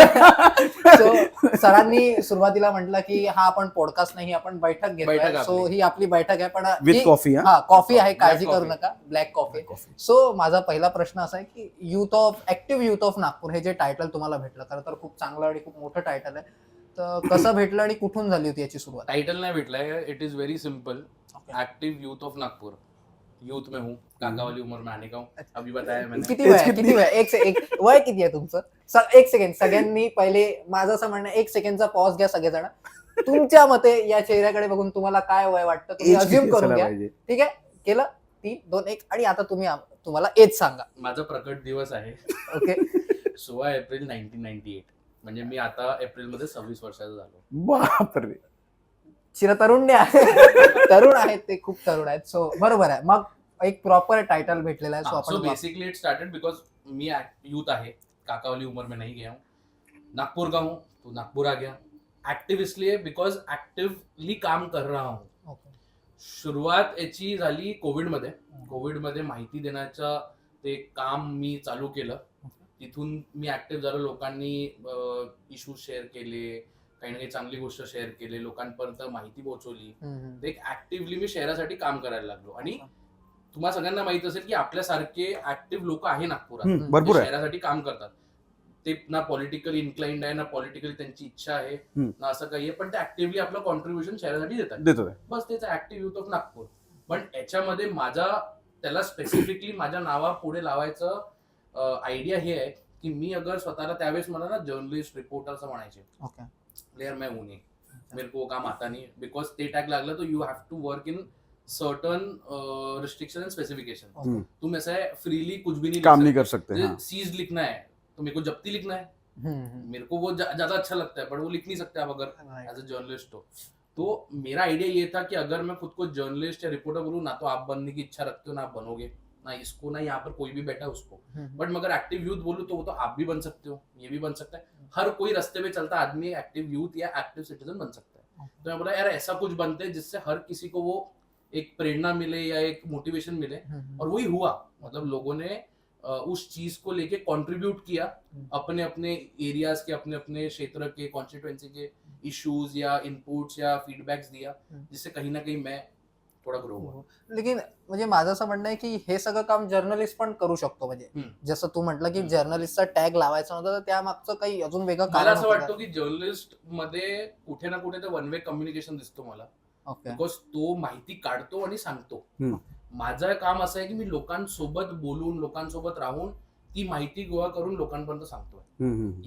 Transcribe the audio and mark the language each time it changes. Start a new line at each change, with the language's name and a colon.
Marathi: So सरांनी सुरुवातीला म्हटलं की हा आपण पॉडकास्ट नाही, आपण बैठक घेतोय। सो ही आपली बैठक आहे, पण
English: With coffee.
Marathi: कॉफी आहे, काळजी करू नका, ब्लॅक कॉफी। सो माझा पहिला प्रश्न असा आहे की ऍक्टिव्ह युथ ऑफ नागपूर हे जे टायटल तुम्हाला भेटलं, खरं तर खूप चांगलं आणि खूप मोठं टायटल आहे। तर कसं भेटलं आणि कुठून झाली होती याची सुरुवात?
Hindi: टाइटल नहीं भेटला है,
English: It is very simple.
Hindi: Active youth of Nagpur, youth में हूँ, काका वाली उम्र में आने का हूँ। अभी बताया मैंने।
Marathi: किती वय एक वय किती आहे तुमचं? एक सेकंड, सगळ्यांनी पहिले माझं असं म्हणणं, एक सेकंडचा पॉज घ्या सगळेजण। तुमच्या मते या चेहऱ्याकडे बघून तुम्हाला काय वय वाटतं? तुम्ही अज्युम करून घ्या, ठीक आहे? केलं 3, 2, 1 आणि आता तुम्हाला एज सांगा। माझा प्रकट दिवस आहे ओके 16 एप्रिल 1998। म्हणजे मी आता एप्रिल मध्ये 26 वर्षाचा झालो। बापरे, चिरतरुण्य तरुण आहेत ते, खूप तरुण आहेत। सो बरोबर आहे, मग एक प्रॉपर टाइटल भेटलेला आहे।
English: so basically it started because
Marathi: मी youth आहे,
Hindi: काका वाली उम्र में नहीं गया हूँ, नागपुर का हूँ तो नागपुर आ गया। एक्टिव इसलिए बिकॉज एक्टिवली काम कर रहा हूँ।
Marathi: शुरुआत याची झाली कोविडमध्ये माहिती देण्याचं ते काम मी चालू केलं। तिथून मी ऍक्टिव्ह झालो, लोकांनी इश्यूज शेअर केले, काही ना काही चांगली गोष्ट शेअर केले, लोकांपर्यंत माहिती पोहोचवली। एक ऍक्टिव्हली मी शहरासाठी काम करायला लागलो। आणि तुम्हाला सगळ्यांना माहित असेल की आपल्यासारखे ऍक्टिव्ह लोक आहे नागपुरात, भरपूर शहरासाठी काम करतात। ते ना पॉलिटिकली इन्क्लाइंड आहे, ना पॉलिटिकली त्यांची इच्छा आहे, ना असं काही आहे, पण ते ऍक्टिव्हली आपलं कॉन्ट्रीब्युशन शहरासाठी देतात। बस तेच ऍक्टिव्ह युथ ऑफ नागपूर। पण याच्यामध्ये त्याला स्पेसिफिकली माझ्या नावा पुढे लावायचं आयडिया हे आहे की मी अगर स्वतःला त्यावेळेस मला ना जर्नलिस्ट, रिपोर्टर असं म्हणायचे, प्लेयर
Hindi: मैं हूं नहीं, मेरे को वो काम आता नहीं,
Marathi: बिकॉज ते टैग लागलं तो
English: You have to work in certain restriction and specification.
Hindi: तुम ऐसा है फ्रीली कुछ भी नहीं कर सकते। सीज लिखना है तो मेरे को जब्ती लिखना है, मेरे को वो ज्यादा अच्छा लगता है, पर वो लिख नहीं सकते आप अगर
English: as a journalist
Hindi: हो। तो मेरा आइडिया ये था कि अगर मैं खुद को जर्नलिस्ट या रिपोर्टर बोलूँ, ना तो आप बनने की इच्छा रखते हो, ना आप बनोगे, ना इसको, ना यहाँ पर कोई भी बैठा उसको। बट मगर एक्टिव यूथ बोलूँ तो वो तो आप भी बन सकते हो, ये भी बन सकता है, हर कोई रास्ते में चलता आदमी एक्टिव यूथ या एक्टिव सिटीजन बन सकता है। तो मैं बोला यार ऐसा कुछ बनते हैं जिससे हर किसी को वो एक प्रेरणा मिले या एक मोटिवेशन मिले, और वही हुआ। मतलब लोगों ने उस चीज को लेके कंट्रीब्यूट किया, अपने अपने एरियाज के, अपने अपने क्षेत्र के, कॉन्स्टिट्यूएंसी के इश्यूज या इनपुट्स या फीडबॅक्स दिया, जिससे कहीं ना कहीं मैं थोडा ग्रो हुआ.
Marathi: लेकिन म्हणजे माझं असं म्हणणं आहे की हे सगळं काम जर्नलिस्ट पण करू शकतो. म्हणजे जसं तू म्हटलं की जर्नलिस्टचा टॅग लावायचा नव्हता, तर त्यामागचं काही अजून वेगळं मला कारण असं होतं वाटतं की जर्नलिस्ट मध्ये कुठे ना कुठे वन वे कम्युनिकेशन दिसतो मला. का? ओके. बिकॉज तो माहिती काढतो आणि सांगतो. माझं काम असं आहे की मी लोकांसोबत बोलून, लोकांसोबत राहून ती माहिती गोळा करून लोकांपर्यंत सांगतोय.